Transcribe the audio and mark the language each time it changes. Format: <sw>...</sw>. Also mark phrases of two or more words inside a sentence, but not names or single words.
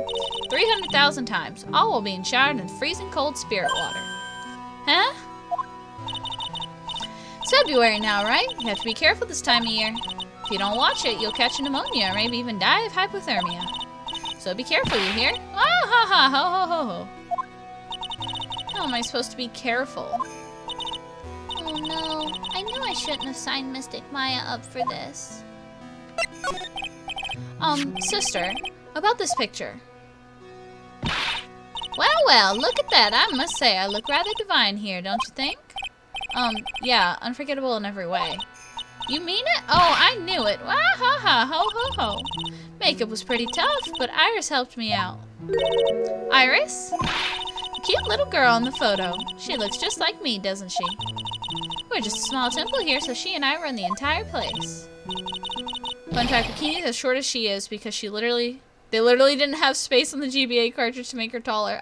<en>300,000 times, all while being showered in freezing cold spirit water. Huh? It's February now, right? You have to be careful this time of year. If you don't watch it, you'll catch pneumonia or maybe even die of hypothermia. So be careful, you hear? Ah ha ha ho ho ho ho. How am I supposed to be careful? Oh no, I knew I shouldn't have signed Mystic Maya up for this. Sister, about this picture. Well, look at that. I must say, I look rather divine here, don't you think? Yeah, unforgettable in every way. You mean it? Oh, I knew it. Wah ha ha ho ho ho. Makeup was pretty tough, but Iris helped me out. Iris? The cute little girl in the photo. She looks just like me, doesn't she? We're just a small temple here, so she and I run the entire place. Fun fact, Bikini's as short as she is because they literally didn't have space on the GBA cartridge to make her taller.</en>